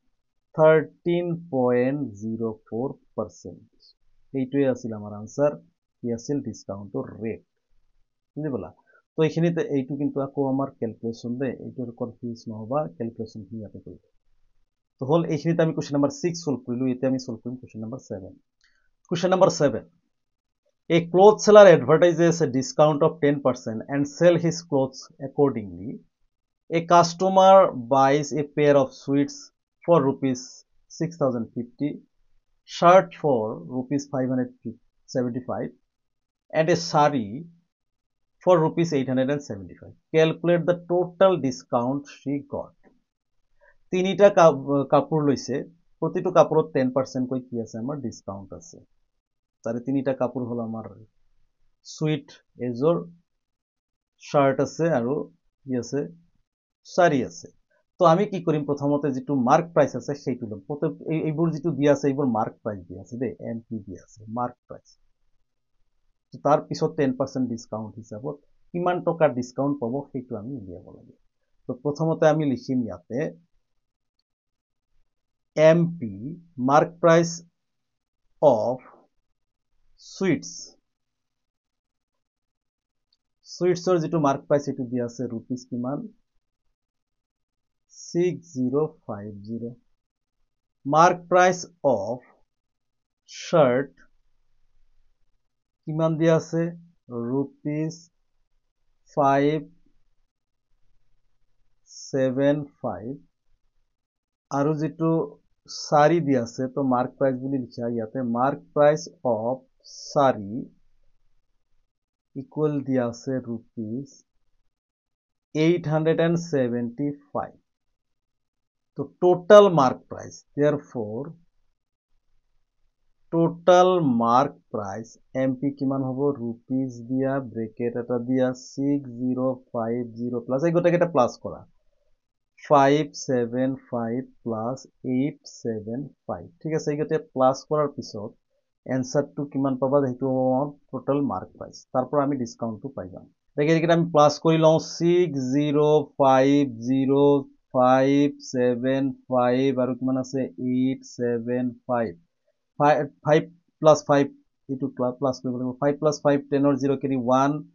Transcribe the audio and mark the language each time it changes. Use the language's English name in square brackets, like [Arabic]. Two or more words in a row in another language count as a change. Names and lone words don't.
[Assamese] 13.04% এইটোৱে আছিল আমাৰ আনসার কি আছিল ডিসকাউন্টৰ ৰেট বুজি পালা তো এইখিনিতে এইটো কিন্তু আকৌ আমাৰ ক্যালকুলেশন দে এইটোৰ কনফিউজ নহবা ক্যালকুলেশন খিনি ইয়াতে কৰিবা তো হল এইখিনিতে আমি [English] question number 6 [Assamese] সলভ কৰিলো এতিয়া আমি সলভ কৰিম [English] question number 7 question number 7 A cloth seller advertises a discount of 10% and sell his clothes accordingly. A customer buys a pair of sweets for rupees 6050, shirt for rupees 575 and a sari for rupees 875. Calculate the total discount she got. [Assamese] তিনিটা কাপোৰ লৈছে প্ৰতিটো কাপোৰত 10% কৈ কি আছে আমাৰ ডিসকাউন্ট আছে তাৰে তিনিটা কাপোৰ হল আমাৰ সুইট এজৰ শার্ট আছে আৰু কি আছে সারি আছে তো আমি কি কৰিম প্ৰথমতে যেটো [English] mark price [Assamese] আছে সেইটো লম এইবোৰ যেটো দিয়া আছে এইবোৰ [English] mark price [Assamese] দিয়া আছে দে এমপি দিয়া আছে [English] mark price [Assamese] তাৰ পিছত 10% ডিসকাউন্ট হিচাপত কিমান টকা ডিসকাউন্ট পাব সেইটো আমি উলিয়াব লাগে তো প্ৰথমতে আমি লিখিম ইয়াতে [English] MP mark price of [Assamese] sweets যেটো [English] mark price [Assamese] এটো দিয়া আছে rupees কিমান 6050 [English] mark price of shirt [Assamese] কিমান দিয়া আছে rupees 575 আৰু যেটো সারি দিয়া আছে তো [English] mark price [Assamese] বুলি লিখা ইয়াতে [English] mark price of sari equal [Assamese] দিয়া আছে rupees 875 তো [English] total mark price [Assamese] therefore [English] total mark price MP [Assamese] কিমান হ'ব rupees দিয়া ব্রেকেট এটা দিয়া 6050 প্লাস এই গোটেকেটা প্লাস কৰা 575 plus 875 ঠিক আছে এইগতে প্লাস কৰাৰ পিছত এনসারটো কিমান পাবা সেইটো [English] total mark price [Assamese] তারপর আমি ডিসকাউন্টটো পাই যাম দেখি এটা আমি প্লাস কৰি লও 6050575 আৰু কিমান আছে 875 5 plus 5 এইটো প্লাস কৰিব লাগিব 5 plus 5 10 or 0 কেৰি 1